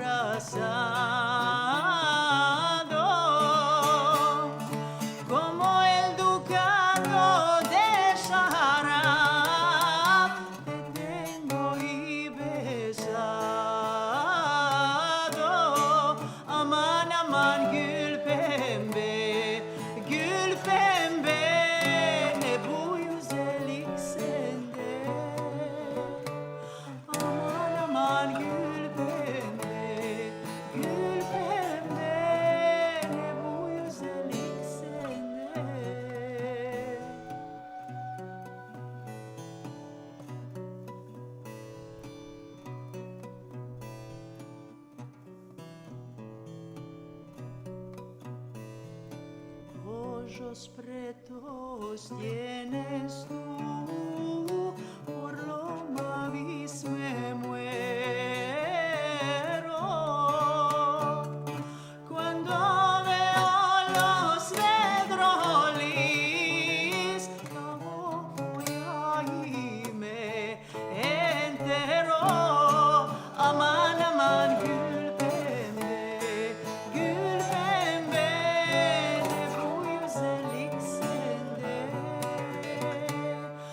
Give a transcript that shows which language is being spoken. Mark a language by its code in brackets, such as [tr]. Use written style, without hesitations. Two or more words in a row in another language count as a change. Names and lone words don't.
[lad] abrazado, como el ducado de SARAY, te tengo y besado, [tr] aman aman gül pembe, gül pembe, ne bu güzellik sende. Aman aman gül pembe, gül pembe, ne bu güzellik sende. [lad] Ojos pretos tienes tú, por lo mavis me muero. Cuando veo los vedrolis, abajo y ahí me entero. [tr] Aman aman gül pembe, gül pembe, ne bu güzellik sende.